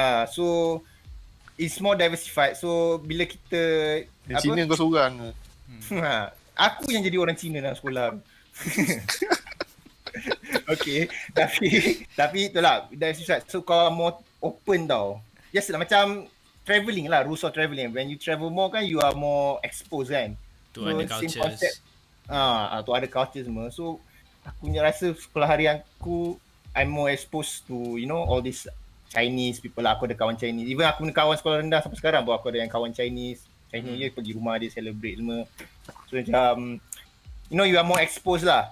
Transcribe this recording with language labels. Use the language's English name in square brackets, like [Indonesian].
[English] So it's more diversified. [Malay] So bila kita Cina kau seorang. Aku yang jadi orang Cina dalam sekolah. [English] Okay. Tapi itulah diversified. So kau more open tau. Just macam travelling lah, rules of travelling. When you travel more kan, you are more exposed kan. To other cultures. To other cultures semua. So, aku rasa sekolah harian aku, I'm more exposed to, all these Chinese people lah. Aku ada kawan Chinese. [Malay] Even aku punya kawan sekolah rendah sampai sekarang pun aku ada yang kawan Chinese. Chinese je pergi rumah dia, celebrate semua. [English] So, macam, you are more exposed lah.